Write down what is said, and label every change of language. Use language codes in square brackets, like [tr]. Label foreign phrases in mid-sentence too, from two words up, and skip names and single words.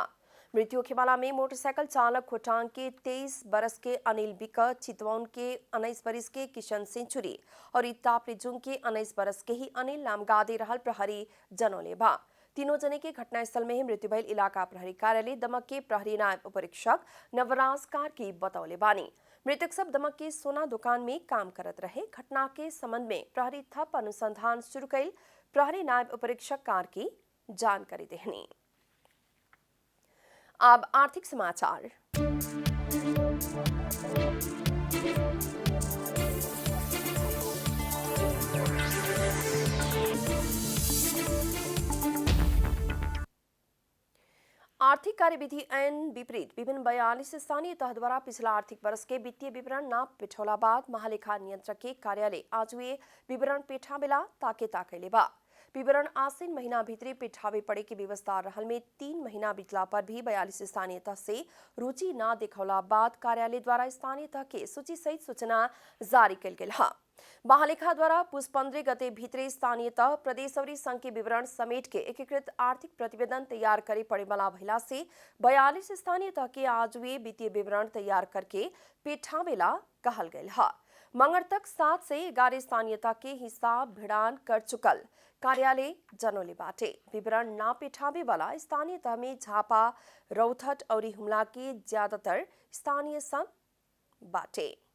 [bho] मृत्यु के मामला में मोटरसाइकिल चालक खोटांग के 23 बरस के अनिल बिक, चितवन के 19 बरस के किशन सेंचुरी और तापरेजुंग के 19 बरस के ही अनिल नामगादे रहल प्रहरी जनौले बा। तीनों जने के घटनास्थल में ही मृत्यु भइल इलाका प्रहरी कार्यालय दमक के प्रहरी नायब उपरीक्षक नवराज कार्की बतौले बानी। मृतक सब दमक के सोना दुकान में काम करत रहे। घटना के संबंध में प्रहरी थप अनुसंधान शुरू कैल प्रहरी नायब उपरीक्षक कार्की जानकारी देहनी। अब आर्थिक समाचार। आर्थिक कार्यविधि ऐन विपरीत विभिन्न 42 स्थानीय तह द्वारा पिछला आर्थिक वर्ष के वित्तीय विवरण न पिठौला बाद महालेखा नियंत्रक के कार्यालय आज वे विवरण पेठावेला ताकेले बा। विवरण आसीन महीना भीतरे पेठावे पड़े के व्यवस्था रहल में 3 महीना बीतला पर भी 42 स्थानीय तह से रुचि न दिखौला बाद कार्यालय द्वारा स्थानीय तह के सूची सहित सूचना जारी कल गेल है। महालेखा द्वारा पुस 15 गते भीतरे स्थानीय तह, प्रदेश और संघ के विवरण समेट के एकीकृत आर्थिक प्रतिवेदन तैयार करे पड़े वाला भइला से 42 स्थानीय तह के आज वे वित्तीय विवरण तैयार करके पेठावेला कहल गयल है। मंगर तक 7 से 11 स्थानीय तह के हिसाब भिड़ान कर चुकल कार्यालय जनौले बाटे। विवरण ना पेठावे वाला स्थानीय तह में झापा, रौथट और हुमला के ज्यादातर स्थानीय सब बाटे।